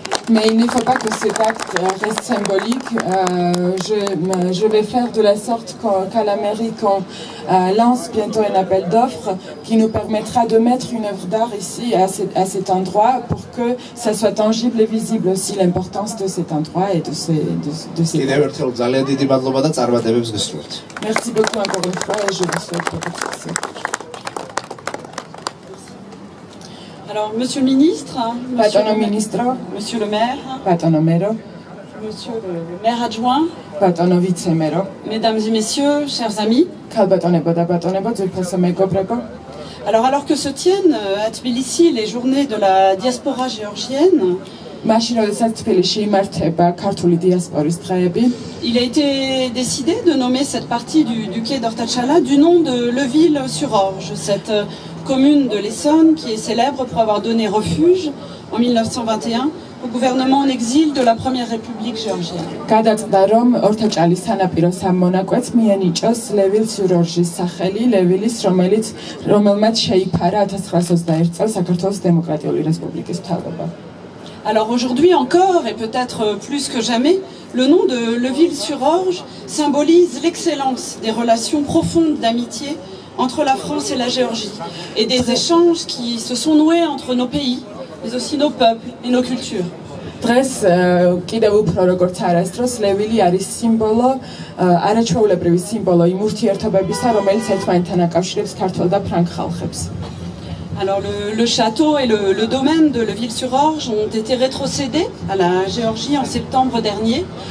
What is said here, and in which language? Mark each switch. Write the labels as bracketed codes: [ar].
[fr] Mais il ne faut pas que cet acte reste symbolique. Je vais faire de la sorte qu'à la mairie, qu'on lance bientôt un appel d'offres qui nous permettra de mettre une œuvre d'art ici, à cet endroit, pour que ça soit tangible et visible aussi l'importance de cet endroit et de ces [ka] კიდევ ერთხელ ძალიან დიდი მადლობა და წარმატებებს გესურვებთ. [fr] Merci beaucoup encore une fois et je vous souhaite beaucoup de succès. Alors, Monsieur le Ministre, [ka] Batono ministro, [fr] Monsieur le maire, [ka] Batono mero, [fr] Monsieur le maire adjoint, [ka] Batono vicemero, [fr] Mesdames et Messieurs, chers amis. [ka] ქალბატონებო და ბატონებო, ძვირფასო მეგობრებო. [fr] Alors que se tiennent à Tbilissi les journées de la diaspora géorgienne, [ka] მაშინ როდესაც თბილისში იმართება ქართული დიასპორის დღეები, [fr] il a été décidé de nommer cette partie du quai d'Ortachala du nom de Leville-sur-Orge, cette commune de l'Essonne qui est célèbre pour avoir donné refuge en 1921 au gouvernement en exil de la Première République géorgienne. [ka] გადაწყდა რომ ორთაჭალის სანაპიროს ამ მონაკვეთს მიენიჭოს ლევილ-სიურ-ორჟის სახელი, ლევილის, რომელმაც შეიფარა 1921 წელს საქართველოს დემოკრატიული რესპუბლიკის მთავრობა. [fr] Alors aujourd'hui encore, et peut-être plus que jamais, le nom de Leville-sur-Orge symbolise l'excellence des relations profondes d'amitié entre la France et la Géorgie, et des échanges qui se sont noués entre nos pays, mais aussi nos peuples et nos cultures. [ka] დღეს კიდევ უფრო როგორც არასდროს ლევილი არის სიმბოლო, არაჩვეულებრივი სიმბოლო იმ ურთიერთობებისა, რომელიც ერთმანეთთან აკავშირებს ქართველ და ფრანგ ხალხებს. [fr] Alors le château et le domaine de Leville-sur-Orge ont été rétrocédés à la Géorgie en septembre dernier.